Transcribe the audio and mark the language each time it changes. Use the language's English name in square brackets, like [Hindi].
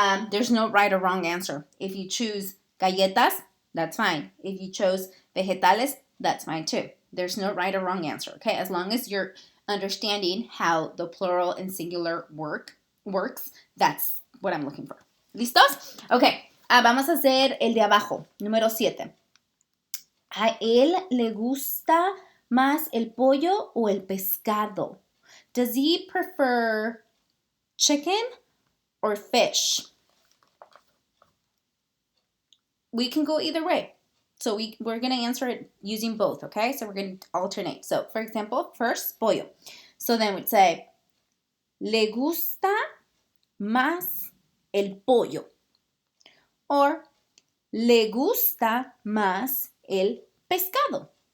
[English] There's no right or wrong answer. If you choose galletas, that's fine. If you chose vegetales, that's fine too. There's no right or wrong answer. Okay? As long as you're understanding how the plural and singular works, that's what I'm looking for. [Spanish] ¿Listos? [English] Okay. [Spanish] Vamos a hacer el de abajo. Número 7. ¿A él le gusta más el pollo o el pescado? [English] Does he prefer chicken or fish? We can go either way. So we're going to answer it using both, okay? So we're going to alternate. So, for example, first, pollo. So then we'd say, [Spanish] ¿le gusta más el pollo? Or, ¿le gusta más el pescado?